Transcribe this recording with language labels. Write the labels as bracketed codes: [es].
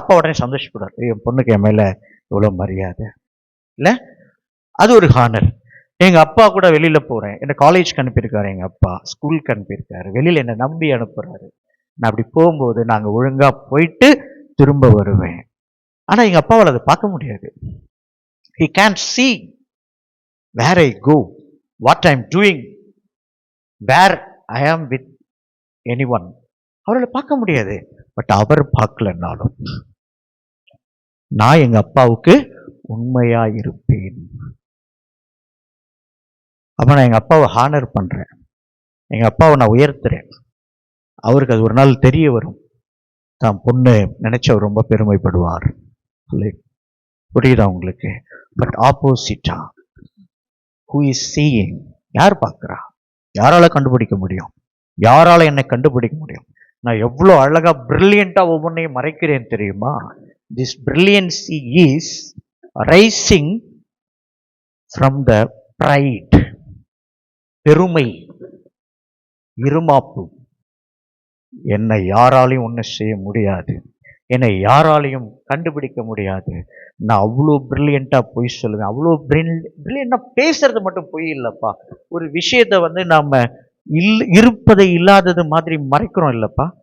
[ta] அப்பா உடனே சந்தோஷப்படாது, என் பொண்ணுக்கு என் மேல இவ்வளவு மரியாதை இல்ல, அது ஒரு ஹானர். எங்க அப்பா கூட வெளியில போறேன், என்ன காலேஜ்க்கு அனுப்பியிருக்காரு, எங்க அப்பா ஸ்கூலுக்கு அனுப்பியிருக்காரு, வெளியில என்னை நம்பி அனுப்புறாரு. நான் அப்படி போகும்போது நாங்க ஒழுங்கா போயிட்டு திரும்ப வருவேன். ஆனா எங்க அப்பாவால் அதை பார்க்க முடியாது. [en] He can't see where I go, what I'm doing, where I am with anyone. [ta] அவரால் பார்க்க முடியாது. பட் அவர் பார்க்கலன்னாலும் நான் எங்க அப்பாவுக்கு உண்மையா இருப்பேன். அப்ப நான் எங்க அப்பாவை ஹானர் பண்றேன், எங்க அப்பாவை நான் உயர்த்துறேன். அவருக்கு அது ஒரு நாள் தெரிய வரும், தான் பொண்ணு நினைச்சு அவர் ரொம்ப பெருமைப்படுவார். புரியுதா உங்களுக்கு? பட் ஆப்போசிட்டா, [en] who is seeing, [ta] யார் பார்க்கிறா? யாரால கண்டுபிடிக்க முடியும்? யாரால என்னை கண்டுபிடிக்க முடியும்? நான் எவ்வளோ அழகா பிரில்லியண்டா ஒவ்வொன்றையும் மறைக்கிறேன் தெரியுமா? [en] This brilliancy is rising from the pride. [ta] பெருமை, இருமாப்பு. என்னை யாராலையும் ஒன்றும் செய்ய முடியாது, என்னை யாராலையும் கண்டுபிடிக்க முடியாது. நான் அவ்வளோ பிரில்லியண்டா பொய் சொல்லுவேன். அவ்வளோ பிரில்லியண்டா பேசுறது மட்டும் பொய் இல்லைப்பா. ஒரு விஷயத்தை நாம இருப்பதை இல்லாதது மாதிரி மறைக்கிறோம் இல்லப்பா.